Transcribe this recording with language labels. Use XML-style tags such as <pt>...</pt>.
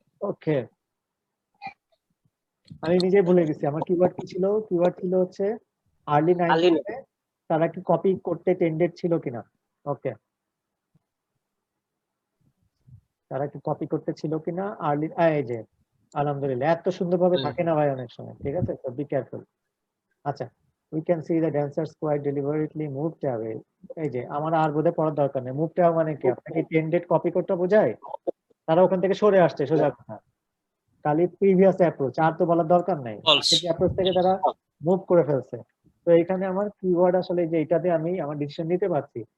<bn>ওকে, আমি নিজে ভুলে গেছি আমার কিওয়ার্ড কি ছিল। কিওয়ার্ড ছিল হচ্ছে আর্লি 90s এ তারা কি কপি করতে টেন্ডেড ছিল কিনা। ওকে, তারা কি কপি করতে ছিল কিনা আর্লি, এই যে আলহামদুলিল্লাহ, এত সুন্দরভাবে থাকে না ভাই অনেক সময়। ঠিক আছে, তো বি কেয়ারফুল।</bn> <en>আচ্ছা, we can see the dancers quite deliberately moved away।</en> <bn>এই যে আমার আর বোধহয় পড়ার দরকার নেই। মুভড away মানে কি, আপনাকে টেন্ডেড কপি করতে বোঝায়, তারা ওখান থেকে সরে আসছে সোজা কথা। খালি প্রিভিয়াস অ্যাপ্রোচ, আর তো বলার দরকার নাই, অ্যাপ্রোচ থেকে তারা মুভ করে ফেলছে। তো এখানে আমার কিওয়ার্ড আসলে যে এটাতে আমি আমার ডিসিশন নিতে পারছি।</bn>